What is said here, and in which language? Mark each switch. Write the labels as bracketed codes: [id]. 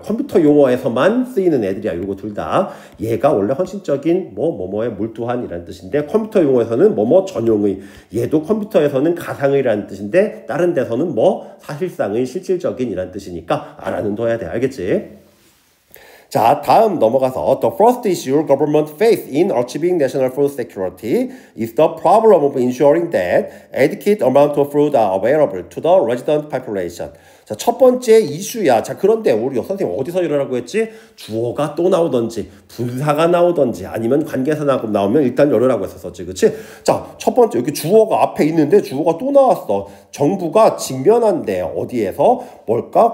[ko] 컴퓨터 용어에서만 쓰이는 애들이야, 요거 둘 다. 얘가 원래 헌신적인, 뭐뭐에 몰두한이라는 뜻인데, 컴퓨터 용어에서는 뭐뭐 전용의. 얘도 컴퓨터에서는 가상의라는 뜻인데, 다른 데서는 뭐 사실상 실질적인이란 뜻이니까 알아둬야 돼. 알겠지? 자, 다음 넘어가서 [en] The first issue government face in achieving national food security is the problem of ensuring that adequate amount of food are available to the resident population. [ko] 자, 첫 번째 이슈야. 자, 그런데 우리 선생님 어디서 이러라고 했지? 주어가 또 나오던지, 분사가 나오던지, 아니면 관계사가 나오면 일단 열으라고 했었지. 그치? 자, 첫 번째, 여기 주어가 앞에 있는데 주어가 또 나왔어. 정부가 직면한데, 어디에서? 뭘까?